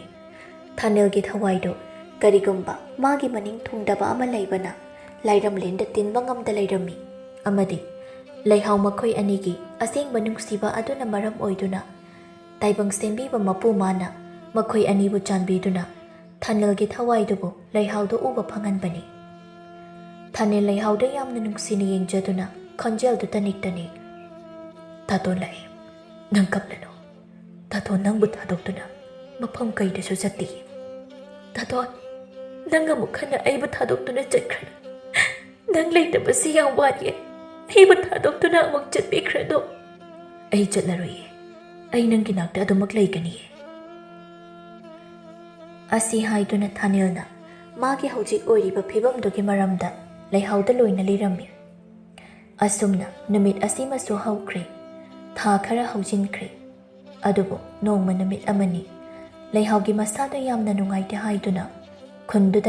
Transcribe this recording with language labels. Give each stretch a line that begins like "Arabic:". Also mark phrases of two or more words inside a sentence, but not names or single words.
Manipuri: Thanilgi thawaido karigumba magi maning thungdaba ama leibana lairamlenda tinba ngamda leirami. Amadi leihau makhoi anigi aseng manungsiba aduna maram oiduna taibang sembiba mapu mana makhoi anibu chanbiduna thanilgi thawaidubu leihaudo uba phanganbani. Thanil leihauda yamna nungsini yengjaduna khonjeldu tanik. Taton lai nang kaplano. Taton nang but thadokduna mafam kaidasu chatti. Taton nang amuk khana ai but thadokduna chakhrana. Nang leitabasi yam wari ai but thadokduna amuk chatbikrado. Ai chatlaroye. Ai nang ginakta adumak leikani. ꯑꯁꯤ ꯍꯥꯏꯗꯨꯅ ꯊꯥꯅꯤꯜꯅ ꯃꯥꯒꯤ ꯍꯧꯖꯤꯛ ꯑꯣꯏꯔꯤꯕ ꯐꯤꯕꯝꯗꯨꯒꯤ ꯃꯔꯝꯗ ꯂꯩꯍꯥꯎꯗ ꯂꯣꯏꯅ ꯂꯤꯔꯝꯃꯤ꯫ ꯑꯁꯨꯝꯅ ꯅꯨꯃꯤꯠ ꯑꯁꯤꯃꯁꯨ ꯍꯧꯈ꯭ꯔꯦ, ꯊꯥ ꯈꯔ ꯍꯧꯖꯤꯟꯈ꯭ꯔꯦ꯫ ꯑꯗꯨꯕꯨ ꯅꯣꯡꯃ ꯅꯨꯃꯤꯠ ꯑꯃꯅꯤ ꯂꯩꯍꯥꯎꯒꯤ ꯃꯁꯥꯗ ꯌꯥꯝꯅ ꯅꯨꯡꯉꯥꯏꯇꯦ ꯍꯥꯏꯗꯨꯅ ꯈꯨꯟꯗꯨꯗ